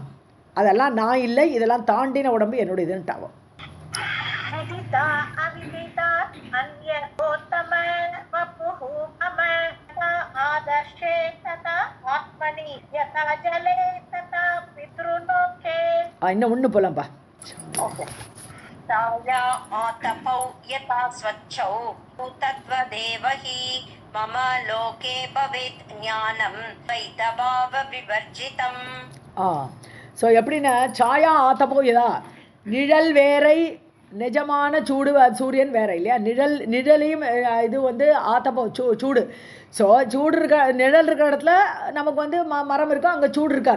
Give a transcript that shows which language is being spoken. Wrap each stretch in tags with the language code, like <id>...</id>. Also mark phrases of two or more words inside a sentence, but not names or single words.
<ta>அதெல்லாம் நான் இல்லை, இதெல்லாம் தாண்டின உடம்பு என்னுடையதுன்ட்டாவும்.</ta> <sa>विदिता अविदिता अन्य कोत्तम वपुः मम आदर्शे तथा आत्मनि यथा जले तथा पितृलोके.</sa> <ta>இன்னும் ஒன்று போலாம்ப்பா.</ta> <sa>ताया आतपौ यथा स्वच्छौ तत्त्वदेव हि मम लोके भवेत् ज्ञानं द्वैतभावविवर्जितम्.</sa> <ta>ஸோ எப்படின்னா</ta> <sa>छाया आतपौ यथा,</sa> <ta>நிழல் வேறை நிஜமான சூடு, சூரியன் வேற இல்லையா. நிழலையும் இது வந்து ஆத்தப்போ சூடு. ஸோ சூடு நிழல் இருக்கிற இடத்துல நமக்கு வந்து மரம் இருக்கும், அங்கே சூடு இருக்காது.</ta>